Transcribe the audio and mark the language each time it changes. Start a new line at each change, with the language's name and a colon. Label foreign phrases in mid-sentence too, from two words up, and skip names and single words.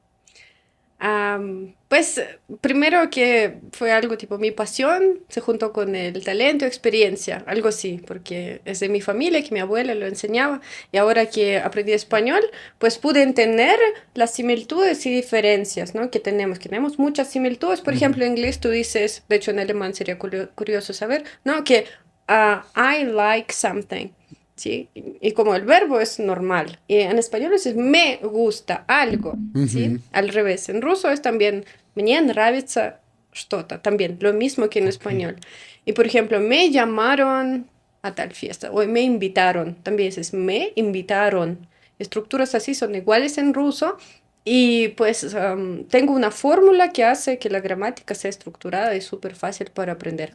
Spanish: Pues primero que fue algo tipo mi pasión, se juntó con el talento, experiencia, algo así, porque es de mi familia, que mi abuela lo enseñaba, y ahora que aprendí español, pues pude entender las similitudes y diferencias, ¿no? Que tenemos muchas similitudes. Por Ujú. ejemplo, en inglés tú dices, de hecho en alemán sería curioso saber, ¿no? Que
English: I like something.
Spanish: ¿Sí? Y como el verbo es normal, y en español es me gusta algo, ¿sí? Ujú. Al revés, en ruso es también
Russian: мне нравится что-то,
Spanish: también lo mismo que en Ok. español. Y por ejemplo, me llamaron a tal fiesta, o me invitaron, también es me invitaron. Estructuras así son iguales en ruso. Y pues tengo una fórmula que hace que la gramática sea estructurada y súper fácil para aprender.